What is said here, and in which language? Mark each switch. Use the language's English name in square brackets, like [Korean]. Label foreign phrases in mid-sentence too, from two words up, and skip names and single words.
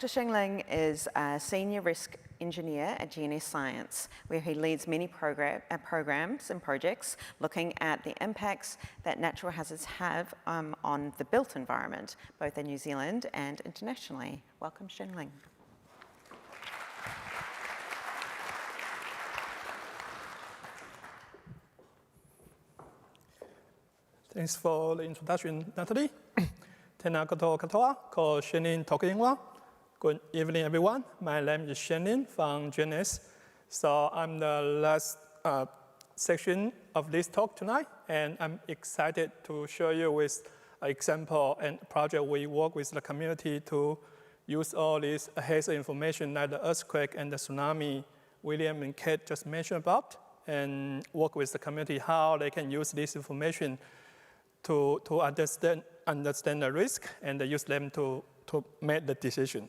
[English] Xingling is a senior risk engineer at GNS Science, where he leads many programs and projects looking at the impacts that natural hazards have on the built environment, both in New Zealand and internationally. Welcome, Xingling. Thanks for the introduction, Natalie. [Māori] Tēnā koutou katoa, ko Shannon toku ingoa. [English] Good evening, everyone. My name is Shannon from GNS. So I'm the last section of this talk tonight, and I'm excited to show you with an example and project we work with the community to use all this hazard information like the earthquake and the tsunami William and Kate just mentioned about, and work with the community how they can use this information to understand the risk and use them to make the decision.